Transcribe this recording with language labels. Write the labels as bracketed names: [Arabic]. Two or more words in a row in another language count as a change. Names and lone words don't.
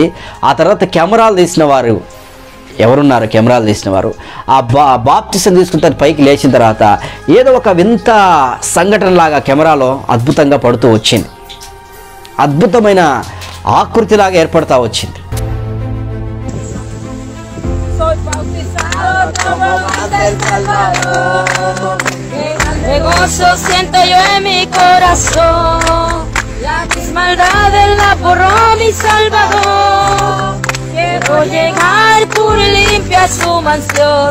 [Telugu] ఆ తర్వాత కెమెరాలు తీసిన వారు ఎవరున్నారు, కెమెరాలు తీసిన వారు ఆ బాప్తీసం తీసుకున్న పైకి లేచిన తర్వాత ఏదో ఒక వింత సంఘటనలాగా కెమెరాలో అద్భుతంగా పడుతూ వచ్చింది. అద్భుతమైన ఆకృతిలాగా ఏర్పడతా వచ్చింది. [Spanish] De gozo siento yo en mi corazón. Ya mis maldades la borró mi Salvador. Quiero llegar pura y limpia a su mansión.